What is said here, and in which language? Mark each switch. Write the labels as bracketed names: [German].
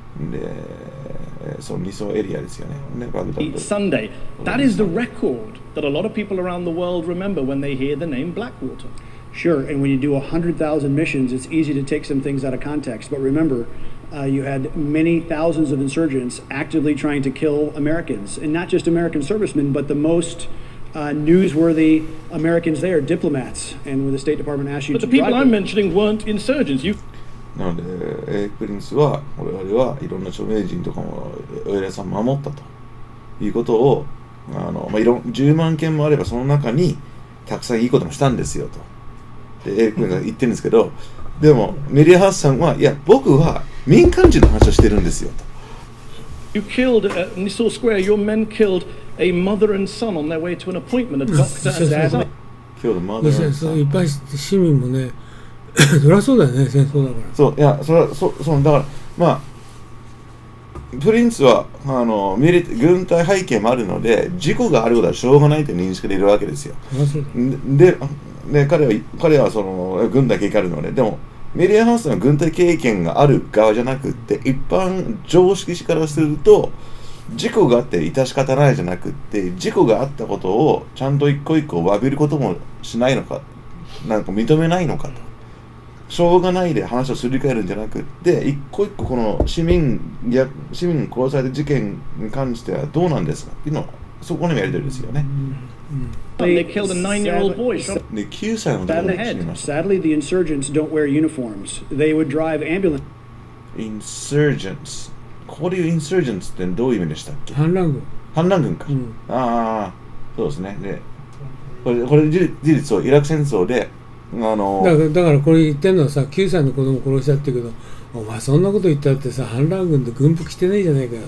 [Japanese] で、そのニソーエリアですよね。 [English] Sunday. That is the record that a lot of people around the world remember when they hear the name Blackwater. Sure, and when you do 100,000 missions, it's easy to take some things out of context. But remember, you had many thousands of insurgents actively trying to kill Americans, and not just American servicemen, but the most newsworthy Americans there, diplomats, and when the State Department asked you but to the people drive I'm them, mentioning weren't insurgents. [Japanese] なので、エリック・プリンスは我々はいろんな著名人とかもお偉いさんを守ったということを10万件もあればその中にたくさんいいこともしたんですよとでエリックが言ってるんですけど、でもメディアハウスさんはいや僕は民間人の話をしてるんですよと。 [English] You killed at Nisour Square. Your men killed a mother and son on their way to an appointment. A doctor and dad. Killed a mother and son. [Japanese] いっぱい市民もねそりゃそうだよね、戦争だから。そう、いや、それはそうだからプリンスは軍隊背景もあるので事故があることはしょうがないという認識でいるわけですよ。で彼はその軍隊経験あるので、でもメディアハウスの軍隊経験がある側じゃなくって一般常識者からすると事故があって致し方ないじゃなくって事故があったことをちゃんと一個一個詫びることもしないのか、なんか認めないのかと。しょうがないで話をすり替えるんじゃなくって一個一個この市民殺された事件に関してはどうなんですかっていうのはそこにもやり取りですよね。 [English] They killed a 9-year-old boy. [Japanese] で9歳の男の子が死にました。 [English] Sadly, the insurgents don't wear uniforms. They would drive ambulance. Insurgents。 [Japanese] ここでいう insurgents ってどういう意味でしたっけ？反乱軍か。ああ、そうですね。で、これ事実をイラク戦争でだからこれ言ってんのはさ、9歳の子供殺しちゃってるけど、お前そんなこと言ったってさ、反乱軍で軍服着てないじゃないかよ。